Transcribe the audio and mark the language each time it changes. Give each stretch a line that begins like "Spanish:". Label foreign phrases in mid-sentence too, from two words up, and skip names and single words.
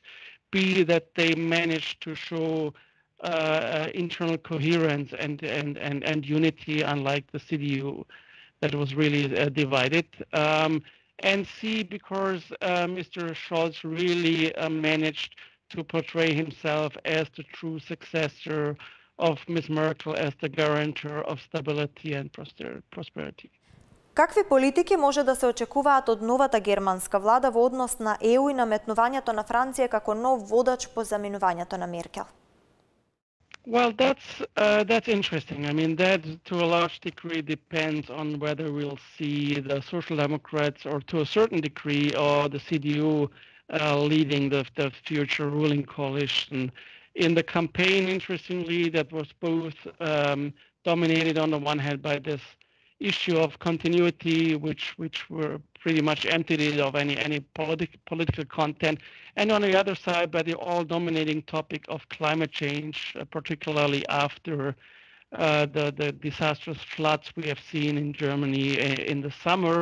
English: B, that they managed to show internal coherence and unity, unlike the CDU that was really divided. And C, because Mr. Scholz really managed to portray himself as the true successor of Ms. Merkel, as the guarantor of stability and prosperity.
Macedonian: Какви политики може да се очекуваат од новата германска влада во однос на ЕУ и наметнувањето на Франција како нов водач по заменувањето на Меркел?
English: Well, that's interesting. I mean, that to a large degree depends on whether we'll see the Social Democrats, or to a certain degree, or the CDU leading the future ruling coalition. In the campaign, interestingly, that was both dominated on the one hand by this issue of continuity, which were pretty much emptied it of any political content, and on the other side by the all-dominating topic of climate change, particularly after the disastrous floods we have seen in Germany in the summer.